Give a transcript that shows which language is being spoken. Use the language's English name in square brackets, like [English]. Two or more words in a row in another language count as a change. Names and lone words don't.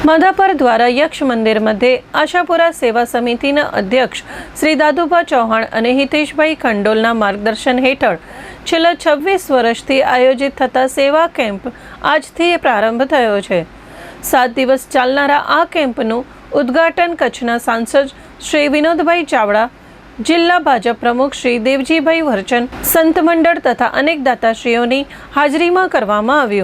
[Gujarati] માધાપર દ્વારા યક્ષ મંદિર મધ્ય આશાપુરા સેવા સમિતિના અધ્યક્ષ શ્રી દાદુભા ચૌહાણ અને હિતેશભાઈ ખંડોલના માર્ગદર્શન હેઠળ છેલ્લા 26 વર્ષથી આયોજિત થતા સેવા કેમ્પ આજથી પ્રારંભ થયો છે। 7 દિવસ ચાલનારા આ કેમ્પનું ઉદ્ઘાટન કચ્છના સાંસદ શ્રી વિનોદભાઈ ચાવડા, જિલ્લા ભાજપ પ્રમુખ શ્રી દેવજીભાઈ વરચન, સંત મંડળ તથા અનેક દાતાશ્રીઓની હાજરીમાં કરવામાં આવ્યું।